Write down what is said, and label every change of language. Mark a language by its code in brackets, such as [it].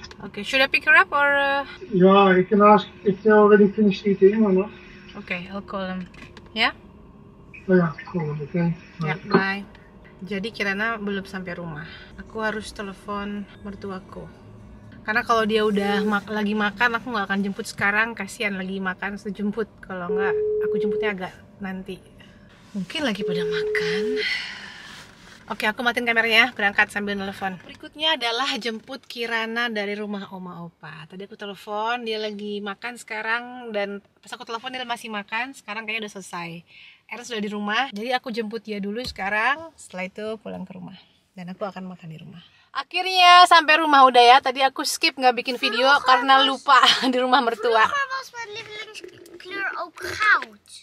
[en] Okay, should I pick her up or? Yeah, you can ask if they already finished eating or not. Okay, I'll call them. Ya? Oh yeah, cool, okay. [id] Ya, bye. Jadi Kirana belum sampai rumah. Aku harus telepon mertuaku. Karena kalau dia udah lagi makan, aku nggak akan jemput sekarang. Kasihan lagi makan, harus jemput. Kalau nggak, aku jemputnya agak nanti. Mungkin lagi pada makan. Oke, aku matiin kameranya, berangkat sambil nelfon. Berikutnya adalah jemput Kirana dari rumah Oma Opa. Tadi aku telepon, dia lagi makan sekarang, dan pas aku telepon dia masih makan. Sekarang kayaknya udah selesai. Ernst sudah di rumah, jadi aku jemput dia dulu sekarang. Setelah itu pulang ke rumah, dan aku akan makan di rumah. Akhirnya sampai rumah udah ya. Tadi aku skip nggak bikin video karena lupa di rumah mertua. [nl] was mijn lievelingskleur ook goud.